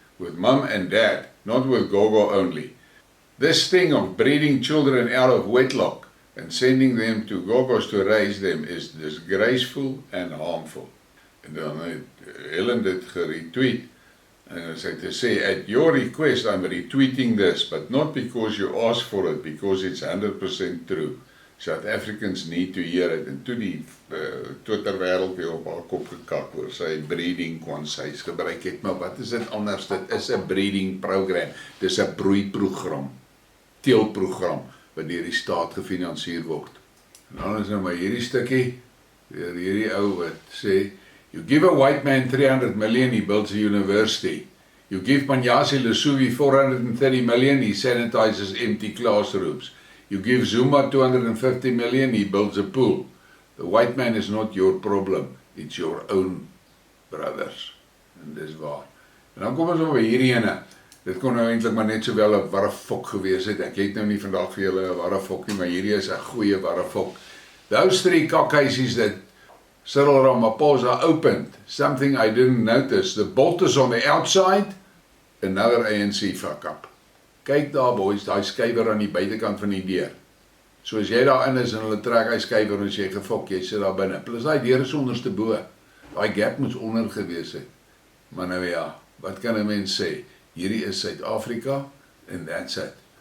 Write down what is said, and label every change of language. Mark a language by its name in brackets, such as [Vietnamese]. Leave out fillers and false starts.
[English] With mum and dad, not with Gogo only. This thing of breeding children out of wedlock and sending them to Gogos to raise them is disgraceful and harmful. [Afrikaans] En dan het Helen dit geretweet en sy het gesê, [English] at your request I'm retweeting this, but not because you asked for it, because it's 100% true. South Africans need to hear it. [Afrikaans] En toe die Twitter wêreld weer op haar kop gekak oor sy breeding kwansies gebruik het, maar wat is dit anders? Dit is 'n breeding program, dit is 'n broeiprogram, teelprogram, wat deur die staat gefinansier word. En dan is nou maar hierdie stukkie, weer hierdie ou wat sê, [English] you give a white man 300 million, he builds a university. You give Panjasi Lesufi 430 million, he sanitizes empty classrooms. You give Zuma 250 million, he builds a pool. The white man is not your problem, it's your own brothers. [Afrikaans] En dis waar. En dan kom ons op hierdie ene. Dit kon nou eintlik maar net sowel 'n warrefok gewees het. Ek het nou nie vandag vir julle 'n warrefok nie, maar hierdie is 'n goeie warrefok. [English] Those 3 cockhaisies that Cyril Ramaphosa opened, something I didn't notice. The bolt is on the outside, another ANC fuck up. [Afrikaans] Kyk daar boys, daai skuiwer aan die buitekant van die deur. So as jy daar in is en hulle trek hy skuiwer en as jy gefok, jy sit daar binne. Plus daai deur is onderste bo. Daai gap moes onder gewees het. Maar nou ja, wat kan 'n mens sê? Hierdie is Suid-Afrika [English] and that's it.